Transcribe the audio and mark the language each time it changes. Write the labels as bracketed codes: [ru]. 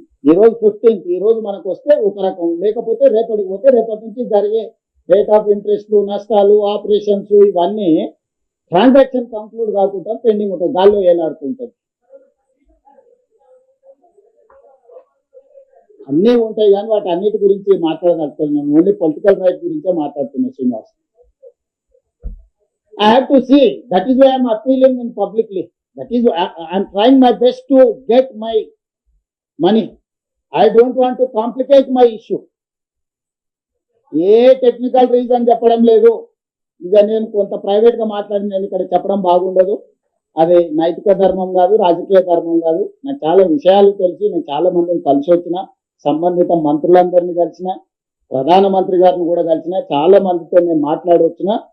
[te] ఈ రోజు 15th, ఈ రోజు మనకు వస్తే ఒక రకం, లేకపోతే రేపటికి పోతే రేపటి నుంచి జరిగే రేట్ ఆఫ్ ఇంట్రెస్ట్, నష్టాలు, ఆపరేషన్స్ ఇవన్నీ ట్రాన్సాక్షన్ కంక్లూడ్ కాకుండా పెండింగ్ ఉంటుంది, గాల్లో ఏలాడుతుంటుంది. అన్నీ ఉంటాయి కానీ వాటి అన్నిటి గురించి మాట్లాడగలుగుతున్నాను. ఓన్లీ పొలిటికల్ రైట్ గురించే మాట్లాడుతున్నాను Srinivas. [en] I have to see. That is why I am appealing in publicly. That is why I am trying my best to get my money. I don't want to complicate my issue. [te] ఏ technical reason చెప్పడం లేదు. ఇక నేను కొంత private గా మాట్లాడి నేను ఇక్కడ చెప్పడం బాగుండదు. అది నైతిక ధర్మం కాదు, రాజకీయ ధర్మం కాదు. నాకు చాలా విషయాలు తెలుసు. నేను చాలా మందిని కలిసి వచ్చిన, సంబంధిత మంత్రులందరినీ కలిసిన, ప్రధానమంత్రి గారిని కూడా కలిసిన, చాలా మందితో నేను మాట్లాడవచ్చిన.